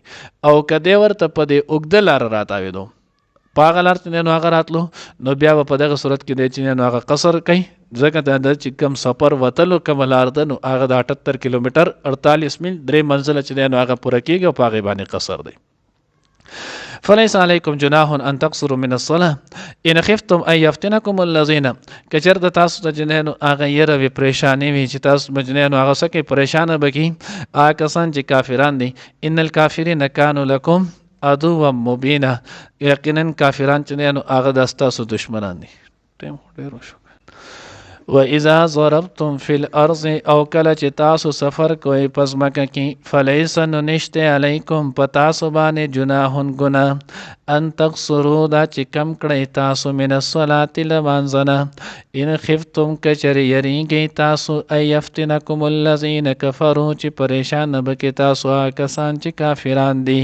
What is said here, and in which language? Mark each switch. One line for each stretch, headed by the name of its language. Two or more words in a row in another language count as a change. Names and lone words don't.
Pashto: او که دی ورته په دې اوږده لاره راتاوېدو په هغه لار چې نو هغه راتلو نو بیا به په دغه صورت کې دی چې نو هغه قصر کوي ځکه د چې کوم سفر وتلو کومه لار ده نو هغه د 78 کیلومیټر 48 میل 3 منزله چې دی نو هغه پوره کېږي او په هغې باندې قصر دی.
Arabic: فلیس علیکم جناح ان تقصروا من الصلاه ان خفتم ان یفتنکم الذین
Pashto: که چېرته تاسو ته چې نو هغه یره وي پریشاني وي چې تاسو به نو هغه څه کوي پریشانه به کړي هغه کسان چې کافران دي
Arabic: ان الکافرین کانوا لکم عدوا مبینا
Pashto: یقینا کافران چې نو هغه د ستاسو دشمنان دي. ټایم خو ډېر وشو.
Arabic: وَإِذَا ضَرَبْتُمْ فِي الْأَرْضِ
Pashto: او کله چې تاسو سفر کوئ په ځمکه کې فلیس نو نشته علیکم په تاسو باندې جناح ګناه
Arabic: ان تقصروا
Pashto: دا چې کم کړئ تاسو
Arabic: من الصلاة
Pashto: لمانځه نه
Arabic: ان خفتم
Pashto: که چېرې یریږئ تاسو
Arabic: ان یفتنکم الذین کفروا
Pashto: چې پریشان به کې تاسو هغه کسان چې کافران دي.